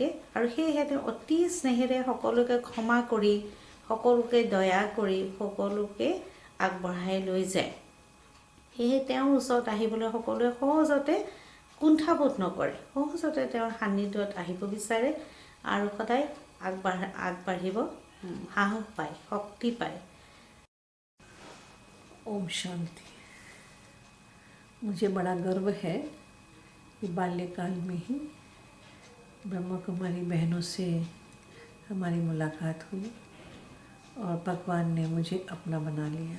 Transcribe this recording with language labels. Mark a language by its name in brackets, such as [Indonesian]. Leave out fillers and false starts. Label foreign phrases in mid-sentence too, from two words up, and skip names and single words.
[Assamese] আৰু সেয়েহে তেওঁ অতি স্নেহেৰে সকলোকে ক্ষমা কৰি, সকলোকে দয়া কৰি, সকলোকে আগবঢ়াই লৈ যায়। সেয়েহে তেওঁৰ ওচৰত আহিবলৈ সকলোৱে সহজতে কুণ্ঠাবোধ নকৰে, সহজতে তেওঁৰ সান্নিধ্যত আহিব বিচাৰে আৰু সদায় আগবাঢ়িব সাহস পায়, শক্তি পায়। [Hindi] ओम शांति। मुझे बड़ा गर्व है कि बाल्यकाल में ही ब्रह्मा कुमारी बहनों से हमारी मुलाकात हुई और भगवान ने मुझे अपना बना लिया।